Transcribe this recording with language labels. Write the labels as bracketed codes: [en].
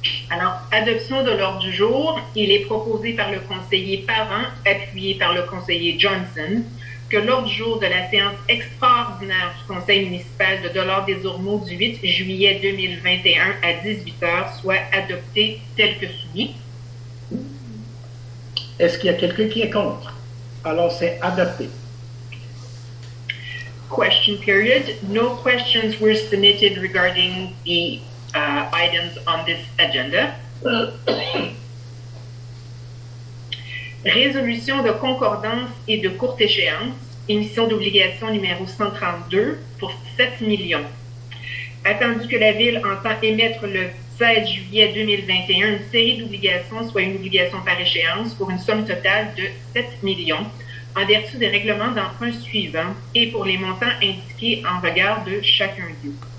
[fr] Alors, adoption de l'ordre du jour. Il est proposé par le conseiller Parent, appuyé par le conseiller Johnson, que l'ordre du jour de la séance extraordinaire du Conseil municipal de Dollard-des-Ormeaux du 8 juillet 2021 à 18h soit adopté tel que soumis. Est-ce qu'il y a quelqu'un qui est contre? Alors, c'est adopté. [en] Question period. No questions were submitted regarding the items on this agenda. [fr] Résolution de concordance et de courte échéance, émission d'obligation numéro 132 pour 7 millions. Attendu que la Ville entend émettre le 16 juillet 2021 une série d'obligations, soit une obligation par échéance, pour une somme totale de 7 millions, en vertu des règlements d'emprunt suivants et pour les montants indiqués en regard de chacun d'eux.